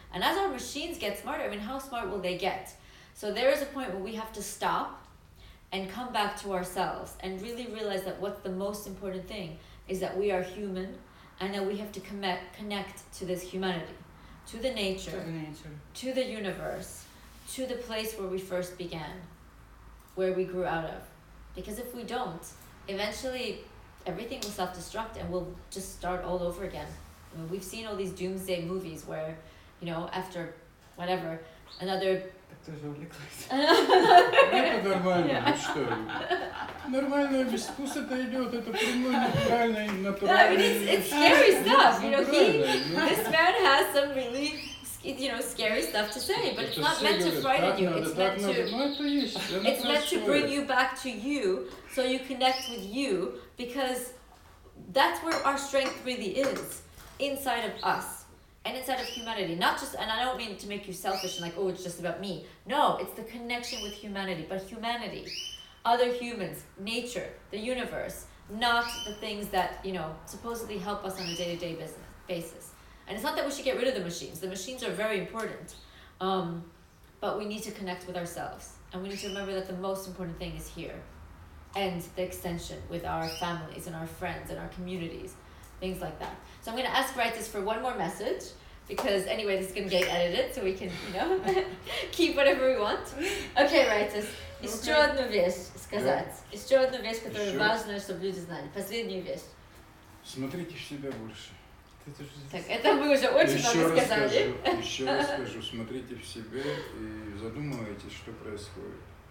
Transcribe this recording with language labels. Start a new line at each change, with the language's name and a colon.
English: And as our machines get smarter, I mean, how smart will they get? So there is a point where we have to stop and come back to ourselves and really realize that what's the most important thing is that we are human and that we have to connect to this humanity, to the nature, to the universe, to the place where we first began, where we grew out of. Because if we don't, eventually everything will self-destruct and we'll just start all over again. I mean, we've seen all these doomsday movies where, after whatever, another...
Russian: Это нормально, что? Нормально, без вкуса это идет, это прямой, натуральный,
English: I mean, it's scary stuff, this man has some really, scary stuff to say, but it's not meant to frighten you, it's meant to bring you back to you, so you connect with you, because that's where our strength really is, inside of us. And inside of humanity, not just, and I don't mean to make you selfish and like, oh, it's just about me. No, it's the connection with humanity, but humanity, other humans, nature, the universe, not the things that, supposedly help us on a day-to-day basis. And it's not that we should get rid of the machines. The machines are very important, but we need to connect with ourselves. And we need to remember that the most important thing is here. And the extension with our families and our friends and our communities, things like that. So I'm going to ask Raitis for one more message, because anyway, this is going to get edited, so we can, keep whatever we want.
Russian: Okay, Raitis, еще одну вещь сказать. Еще одну вещь, которую важно, чтобы люди знали. Последнюю вещь. Смотрите в себя больше. Так, это вы уже очень много сказали. Еще раз скажу, смотрите в себя и задумывайтесь, что происходит.